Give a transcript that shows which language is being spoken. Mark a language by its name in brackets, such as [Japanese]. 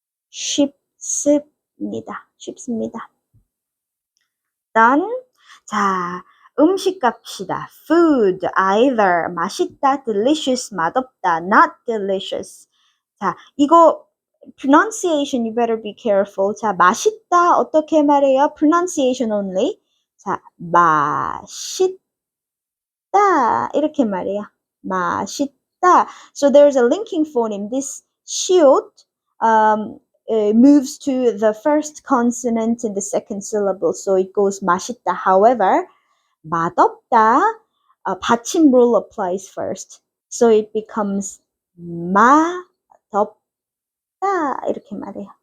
[Korean] 쉽습니다. 쉽습니다. done. 자, 음식 갑시다. [English] food, either 맛있다, delicious, 맛없다, not delicious. 자, 이거 pronunciation you better be careful. [Korean] 자, 맛있다 어떻게 말해요? [English] pronunciation only. [Korean] 자, 맛있다 이렇게 말해요. [English] 맛있다. So there's a linking phoneme. This 시옷 moves to the first consonant in the second syllable. So it goes 맛있다. However, 맛없다 받침 rule applies first. [Korean] So it becomes 맛없다 이렇게 말해요.